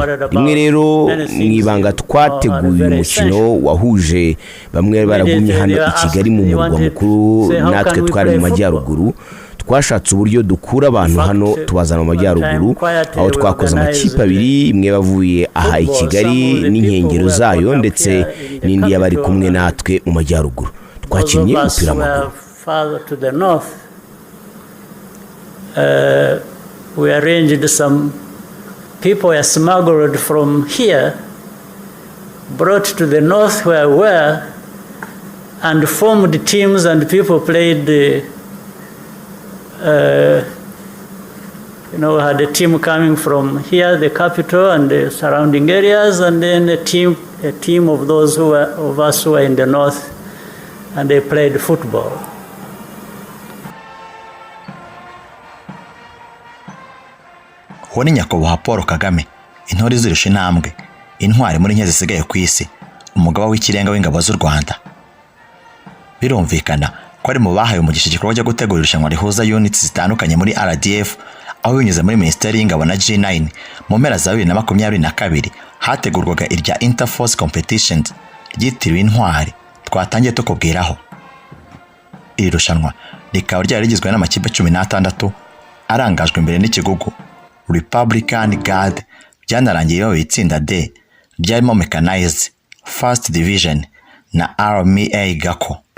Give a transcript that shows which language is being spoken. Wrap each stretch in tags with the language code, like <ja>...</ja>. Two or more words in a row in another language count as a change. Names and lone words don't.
<rw>Rimwe rero mu ibanga twateguye umukino wahuje bamwe baragumye hano i Kigali mu murwa mukuru, natwe twari mu majyaruguru. Twashatse uburyo dukura abantu hano tubazana mu majyaruguru, aho twakoze amakipe abiri, imwe bavuye aha i Kigali n'inkengero zayo ndetse n'indi yabari kumwe natwe mu majyaruguru. Twakinnye umupira w'amaguru.</rw> <en>We arranged some people were smuggled from here, brought to the north where we were, and formed teams, and people played we had a team coming from here, the capital and the surrounding areas, and then a team of those of us who were in the north, and they played football.</en> <rw>Uwo ni Nyakubahwa Paul Kagame, intore zirusha intambwe, intwari muri nke zisigaye ku isi, umugaba w'ikirenga w'ingabo z'u Rwanda. Birumvikana ko ari mu bahaye umugisha igikorwa cyo gutegura irushanwa rihuza units zitandukanye muri RDF, aho binyuze muri Minisiteri y'Ingabo na G9 mu mpera za 2022 hategurwaga irya Interforce Competitions ryitiriwe intwari twatangiye tukubwiraho. Iri rushanwa rikaba ryari rigizwe n'amakipe 16 arangajwe imbere n'ikigugu Republican Guard, byanarangiye mu itsinda D ryarimo Mechanized, First Division na Army A Gako.</rw>